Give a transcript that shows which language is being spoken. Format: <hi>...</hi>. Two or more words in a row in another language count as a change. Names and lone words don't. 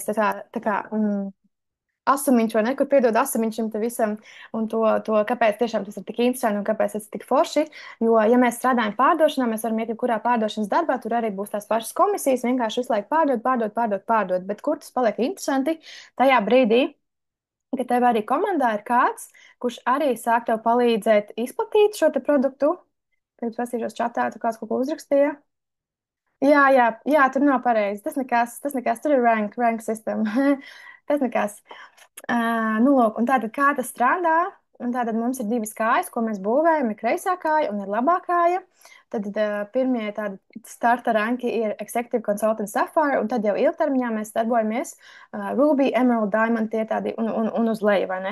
<lv>tā kā asumiņš, vai ne, kur piedod asumiņš šim te visam, un kāpēc tiešām tas ir tik interesanti, un kāpēc tas ir tik forši, jo, ja mēs strādājam pārdošanā, mēs varam iet jebkurā pārdošanas darbā, tur arī būs tās pašas komisijas, vienkārši visu laiku pārdot, bet kur tas paliek interesanti tajā brīdī, ka tev arī komandā ir kāds, kurš arī sāk tev palīdzēt izplatīt šo te produktu. Tagad pasīšos čatā, tu kāds kaut ko uzrakstīja. Jā, tur nav pareizi. Tas nekas, tur ir</lv> <en>rank system.</en> <lv>Tas nekas. Nu, lūk, un tātad kā tas strādā? Un tātad mums ir divas kājas, ko mēs būvējam, ir kreisā kāja un ir labā kāja. Tad pirmie tādi starta ranki ir</lv> <en>Executive Consultant Sapphire,</en> <lv>un tad jau ilgtermiņā mēs darbojamies Ruby, Emerald, Diamond, tie tādi un uz leju, vai ne?</lv>